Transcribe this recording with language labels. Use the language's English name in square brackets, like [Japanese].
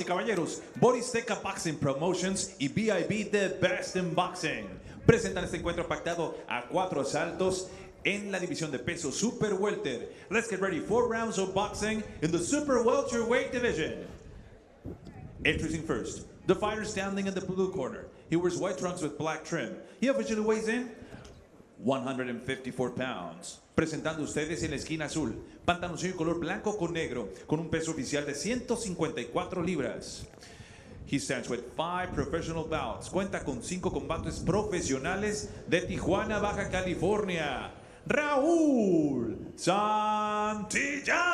[Spanish] y caballeros, Boristeca Boxing Promotions y BIB The Best in Boxing presentan este encuentro pactado a 4 asaltos en la división de peso Super Welter. [English] Let's get ready. 4 rounds of boxing in the Super Welterweight division. Introducing first, the fighter standing in the blue corner. He wears white trunks with black trim. He officially weighs in 154 pounds. [Spanish] Presentando ustedes en la esquina azul, pantaloncillo color blanco con negro, con un peso oficial de 154 libras. [English] He stands with 5 professional bouts. [Spanish] Cuenta con 5 combates profesionales de Tijuana, Baja California. Raúl Santillán.